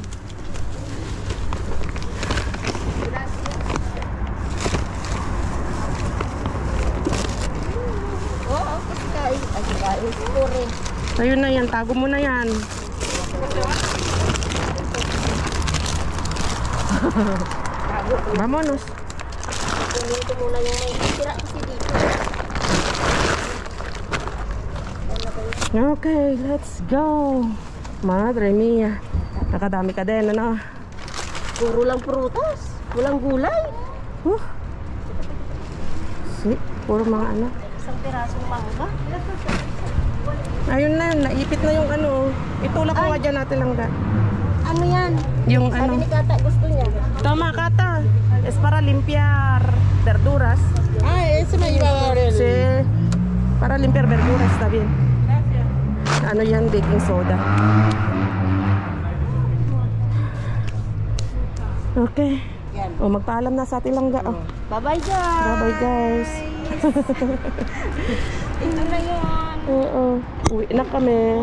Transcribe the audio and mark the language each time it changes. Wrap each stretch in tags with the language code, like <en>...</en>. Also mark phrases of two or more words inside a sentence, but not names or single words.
<tl>Oo, kasi kain. Ay, Sa'yo na yan, tago mo na yan.</tl> <es>Vamonos.</es> <tl>kunin ko muna yung may sira kasi dito.</tl> <en>Okay, let's go.</en> <es>Madre mia.</es> <tl>Nakadami ka din, ano? Puro lang prutas. Walang gulay. Puro mga ano. Isang pirasong mangga. Ayun na, naipit na yung ano. Itulak ko nga dyan natin lang ga. Ano yan? Yung Sabi ano. ni Kata gusto niya. Tama, Kata.</tl> <es>Es para limpiar verduras. Ah, ese me iba a dar el... Sí. Para limpiar verduras, está bien.</es> <tl>Ano yan,</tl> <en>baking soda.</en> <tl>Okay. Yan. O, magpaalam na sa ating langga. Oh.</tl> <en>Bye-bye guys. Bye-bye, guys.</en> <tl>Ito na yun. Oo. Uwi na kami.</tl>